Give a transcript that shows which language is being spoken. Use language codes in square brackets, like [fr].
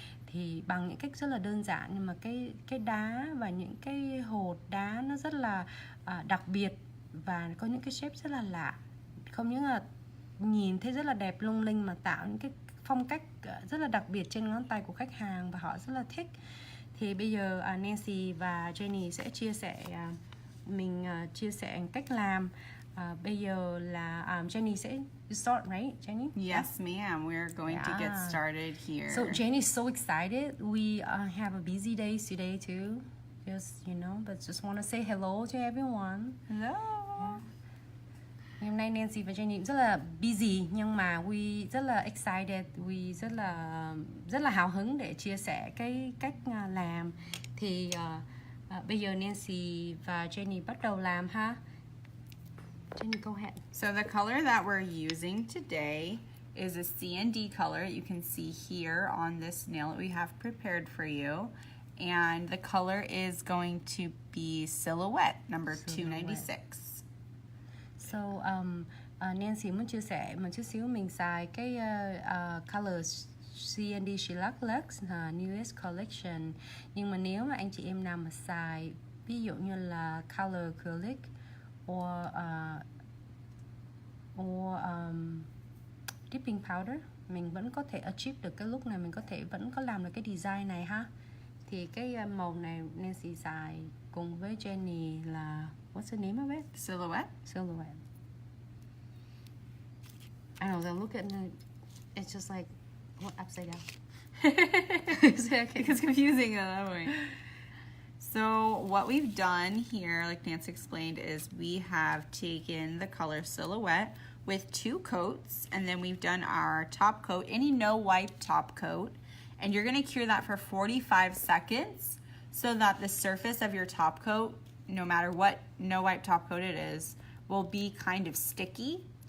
[vi] Thì bằng những cách rất là đơn giản, nhưng mà cái đá và những cái hột đá nó rất là đặc biệt, và có những cái shape rất là lạ, không những là nhìn thấy rất là đẹp lung linh mà tạo những cái phong cách rất là đặc biệt trên ngón tay của khách hàng và họ rất là thích. Thì bây giờ Nancy và Jenny sẽ chia sẻ, mình chia sẻ cách làm. Bây giờ là Jenny sẽ start, right, Jenny? [en] Yes, ma'am. We're going to get started here. So Jenny's so excited. We have a busy day today too. Just, but just want to say hello to everyone. Hello. Yeah. [vi] Ngày hôm nay Nancy và Jenny rất là busy, nhưng mà we rất là excited, we rất là hào hứng để chia sẻ cái cách làm. Thì bây giờ Nancy và Jenny bắt đầu làm ha. [en] Jenny, go ahead. So the color that we're using today is a C&D color. You can see here on this nail that we have prepared for you. And the color is going to be Silhouette, number 296. [vi] So Nancy muốn chia sẻ một chút xíu, mình xài cái color C&D Shellac Lux newest collection. Nhưng mà nếu mà anh chị em nào mà xài ví dụ như là color acrylic or dipping powder, mình vẫn có thể achieve được cái look này, mình có thể vẫn có làm được cái design này ha. Thì cái màu này Nancy xài cùng với Jenny là [en] what's the name of it? Silhouette. Silhouette. I don't know, look at it, it's just like what, upside down. It's confusing that way. So what we've done here, like Nancy explained, is we have taken the color Silhouette with 2 coats, and then we've done our top coat, any no wipe top coat, and you're going to cure that for 45 seconds so that the surface of your top coat, no matter what no wipe top coat it is, will be kind of sticky,